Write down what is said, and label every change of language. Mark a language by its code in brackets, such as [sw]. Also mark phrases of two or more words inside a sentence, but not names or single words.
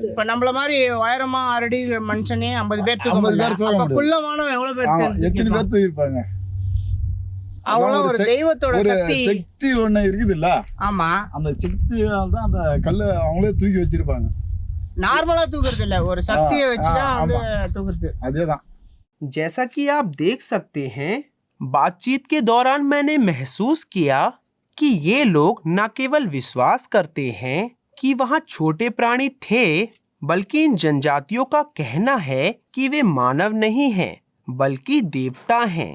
[ta] இப்ப நம்மள மாதிரி உயரமா 6 அடி மனுஷனே 50 பேர் தூக்க முடியாது. அப்ப குள்ளமானவன் எவ்வளவு பேர்? எத்தனை பேர் தூக்கிருப்பாங்க? அவ்வளவு ஒரு தெய்வத்தோட சக்தி ஒண்ணு இருக்குது இல்ல? ஆமா, அந்த சக்தியால தான் அந்த கல்லை அவங்களே தூக்கி வச்சிருப்பாங்க. நார்மலா தூக்குறது இல்ல, ஒரு சக்தியை வச்சுதான் வந்து தூக்குறது. அதேதான்। [hi] जैसा कि आप देख सकते हैं, बातचीत के दौरान मैंने महसूस किया कि ये लोग न केवल विश्वास करते हैं कि वहाँ छोटे प्राणी थे, बल्कि इन जनजातियों का कहना है कि वे मानव नहीं हैं, बल्कि देवता हैं।